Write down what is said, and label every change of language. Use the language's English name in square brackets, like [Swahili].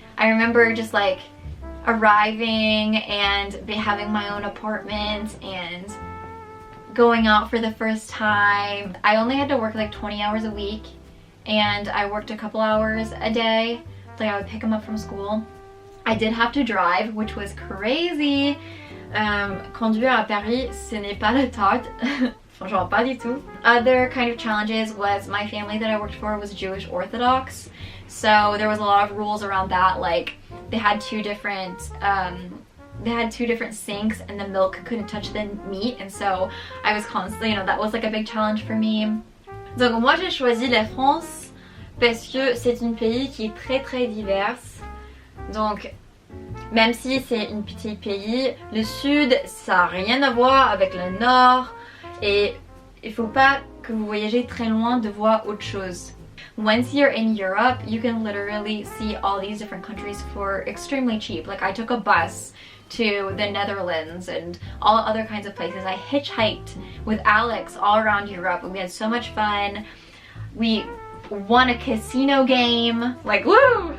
[English] I remember just like arriving and having my own apartment and going out for the first time. I only had to work like 20 hours a week, and I worked a couple hours a day. Like, I would pick them up from school. I did have to drive, which was crazy. [French] Conduire à Paris, ce n'est pas le top. Franchement, pas du tout. [English] Other kind of challenges was my family that I worked for was Jewish Orthodox. So there was a lot of rules around that. Like, they had two different sinks and the milk couldn't touch the meat. And so I was constantly, you know, that was like a big challenge for me. [French] Donc moi j'ai choisi la France parce que c'est un pays qui est très très divers. Donc même si c'est un petit pays, le sud ça n'a rien à voir avec le nord, et il faut pas que vous voyagez très loin de voir autre chose. [English] Once you're in Europe, you can literally see all these different countries for extremely cheap. Like, I took a bus to the Netherlands and all other kinds of places. I hitchhiked with Alex all around Europe. We had so much fun. We won a casino game. Like, woo!